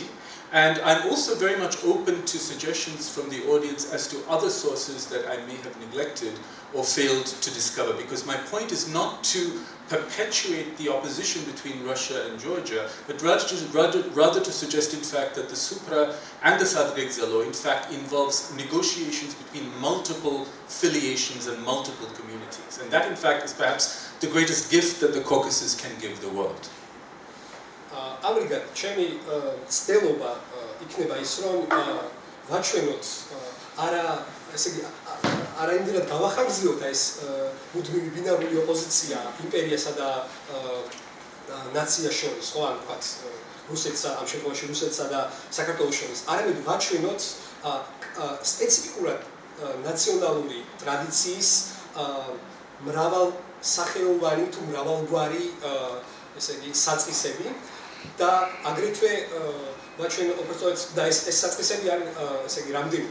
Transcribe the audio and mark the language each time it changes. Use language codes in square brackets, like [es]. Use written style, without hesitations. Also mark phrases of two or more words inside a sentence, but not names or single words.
[en] And I'm also very much open to suggestions from the audience as to other sources that I may have neglected or failed to discover, because my point is not to perpetuate the opposition between Russia and Georgia, but rather to suggest in fact that the supra and the sajdrezelo in fact involves negotiations between multiple filiations and multiple communities. And that in fact is perhaps the greatest gift that the Caucasus can give the world. [ka] ამრიგად ჩემი ცდილობა იქნება ის რომ ვაჩვენოთ არა იმდენად გავახარგზიოთ ეს მუდმივი ბინარული ოპოზიცია იმპერიასა და ნაციას შორის, ხო, ან ვთქვათ რუსეთსა, ამ შემთხვევაში რუსეთსა და საქართველოს შორის, არამედ ვაჩვენოთ სპეციფიკურად ნაციონალური ტრადიციის მრავალსახეობანი თუ მრავალგვარი ესე იგი საწყისები და აგრეთვე ვაჩვენოთ უბრალოდ და ეს საწყისები არის ესე იგი რამდენიმე.